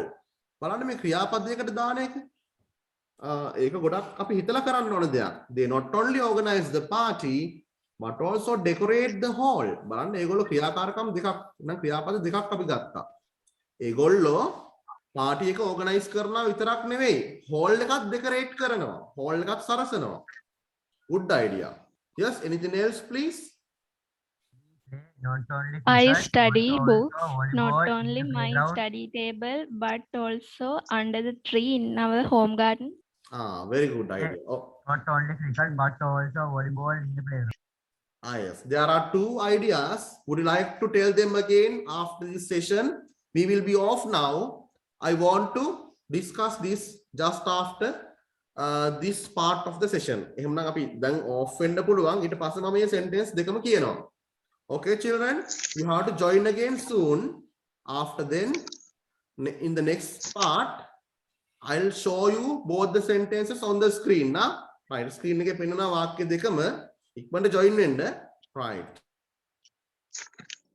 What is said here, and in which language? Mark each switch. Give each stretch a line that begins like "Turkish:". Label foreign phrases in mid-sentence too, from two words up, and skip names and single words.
Sinhala: බලන්න මේ ක්‍රියාපදයකට දාන එක. ඒක ගොඩක් අපි හිතලා කරන්න ඕන දෙයක්.
English: They not only organize the party but also decorate the hall.
Sinhala: බලන්න ඒගොල්ලෝ ක්‍රියාකාරකම් දෙකක් නම් ක්‍රියාපද දෙකක් අපි ගත්තා. ඒගොල්ලෝ පාටි එක ඕගනයිස් කරනවා විතරක් නෙවෙයි, hall එකත් decorate කරනවා, hall එකත් සරසනවා.
English: Good idea. Yes, anything else, please? I study books, not only my study table, but also under the tree in our home garden. Very good idea. Oh. Not only cricket, but also volleyball in the playground. Yes, there are two ideas. Would you like to tell them again after this session? We will be off now. I want to discuss this just after this part of the session.
Sinhala: එහෙනම් අපි දැන් off වෙන්න පුළුවන්. ඊට පස්සේ මම මේ sentence දෙකම කියනවා.
English: Okay, children, you have to join again soon. After then, in the next part, I'll show you both the sentences on the screen.
Sinhala: Now, right, screen එකේ පෙන්වන වාක්‍ය දෙකම ඉක්මනට join වෙන්න. Right.